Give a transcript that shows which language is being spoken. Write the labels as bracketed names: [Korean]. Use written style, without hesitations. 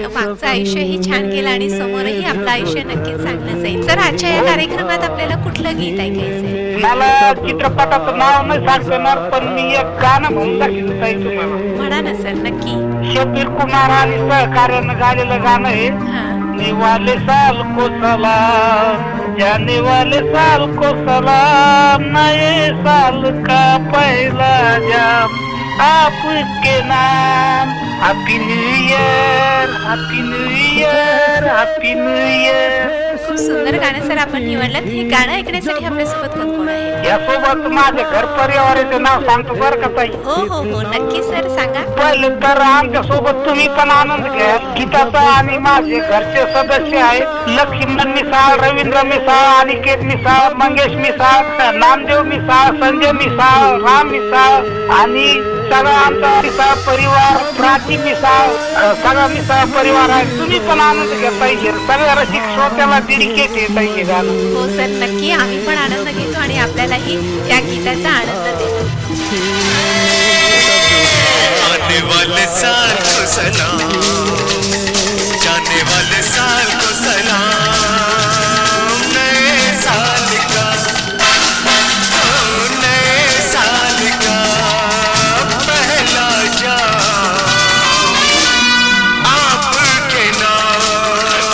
[Marathi] मागचं आयुष्यही छान गेलं आणि समोरही आपलं आयुष्य नक्कीच चांगलं जाईल. सर, आजच्या या कार्यक्रमात आपल्याला कुठलं गीत ऐकायचंय? मला चित्रपटाचं नाव नाही सांगणार पण मी एक गाणं म्हणून दाखवत आहे तुम्हाला. म्हणा ना सर. नक्की. शबीर कुमार आणि सहकार्यानं गायलेलं गाणं आहे. [Hindi] आने वाले साल को सलाम, जाने वाले साल को सलाम, नए साल का पहला जाम आपके नाम. [English] Happy new year, happy new year, happy new year. [Marathi] खूप सुंदर गाणं सर आपण निवडलं. हे गाणं ऐकण्यासाठी आपल्यासोबत कोण आहे? यासोबत माझे घर परिवाराचं नाव सांगतो बरं का ताई. हो हो हो नक्की सर, सांगा. पहिले तर आमच्या सोबत तुम्ही पण आनंद घ्या. गीताचा आणि माझे घरचे सदस्य आहेत लक्ष्मण मिसाळ, रवींद्र मिसाळ, अनिकेत मिसाळ, मंगेश मिसाळ, नामदेव मिसाळ, संजय मिसाळ, राम मिसाळ आणि सगळा आमचा मिसाळ परिवार, प्राची मिसाळ, सगळा मिसाळ परिवार आहे. तुम्ही पण आनंद घ्या पाहिजे. सगळ्या रसिक श्रोत्याला डेडिकेट आहे पाहिजे गाणं. हो सर, नक्की. आम्ही पण आनंद घेतो आणि आपल्यालाही या गीताचा आनंद देतो. [Hindi] आने वाले साल को सलाम, जाने वाले साल को सलाम, नए साल का, नए साल का पहला जाम आपके नाम.